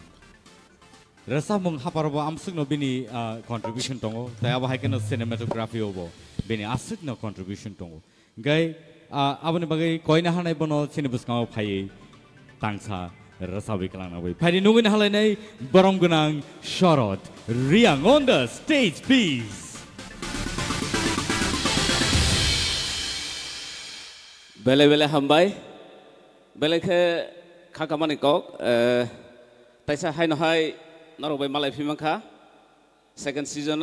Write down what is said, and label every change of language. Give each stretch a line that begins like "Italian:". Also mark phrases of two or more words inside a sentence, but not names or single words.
Kok Borok: Rasa mung haparbo amsuk no bini contribution tongo. Te aba hai keno cinematography obo bini asuk no contribution tongo. Gai abani bagai koina hanai bono sini buskang phai tangsa rasa wikalang na bai. Phai nungin halai nai Borong Ganang Shorod Riyang
English: on the stage please.
Kok Borok: Bele hambai bele ke kakamani kok taisa hai no hai narobai malai phimangkha
English: second season